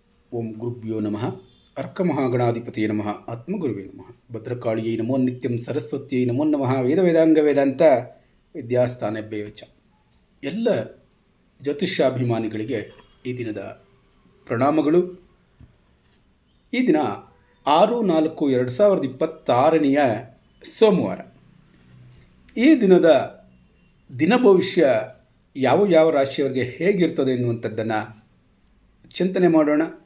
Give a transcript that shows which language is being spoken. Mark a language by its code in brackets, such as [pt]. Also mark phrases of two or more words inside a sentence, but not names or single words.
[sa] ಓಂ ಗುರುಭ್ಯೋ ನಮಃ ಅರ್ಕಮಹಾಗಣಾಧಿಪತಿಯೇ ನಮಃ ಆತ್ಮಗುರುವೇ ನಮಃ ಭದ್ರಕಾಳಿಯೈ ನಮೋ ನಿತ್ಯಂ ಸರಸ್ವತಿಯೈ ನಮೋ ನಮಃ ವೇದ ವೇದಾಂಗ ವೇದಾಂತ ವಿದ್ಯಾಸ್ಥಾನಭ್ಯೋ ಚ. [kn] ಎಲ್ಲ ಜ್ಯೋತಿಷ್ಯಾಭಿಮಾನಿಗಳಿಗೆ ಈ ದಿನದ ಪ್ರಣಾಮಗಳು. ಈ ದಿನ 6/4/2026 ಸೋಮವಾರ. ಈ ದಿನದ ದಿನ ಭವಿಷ್ಯ ಯಾವ ರಾಶಿಯವರಿಗೆ ಹೇಗಿರ್ತದೆ ಎನ್ನುವಂಥದ್ದನ್ನು ಚಿಂತನೆ ಮಾಡೋಣ.